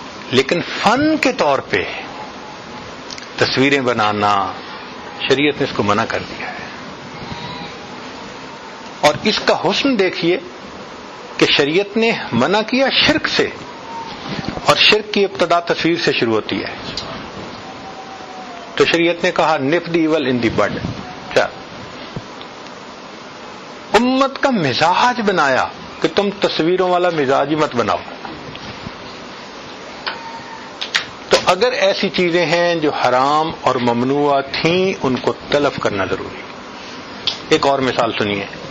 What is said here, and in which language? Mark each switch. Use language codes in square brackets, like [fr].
[ur] لیکن فن کے طور پہ تصویریں بنانا شریعت نے اس کو منع کر دیا ہے. اور اس کا حسن دیکھیے کہ شریعت نے منع کیا شرک سے، اور شرک کی ابتدا تصویر سے شروع ہوتی ہے. تو شریعت نے کہا [en] Nip the evil in the bud. [ur] کیا امت کا مزاج بنایا کہ تم تصویروں والا مزاج ہی مت بناؤ. تو اگر ایسی چیزیں ہیں جو حرام اور ممنوع تھیں ان کو تلف کرنا ضروری. ایک اور مثال سنیے.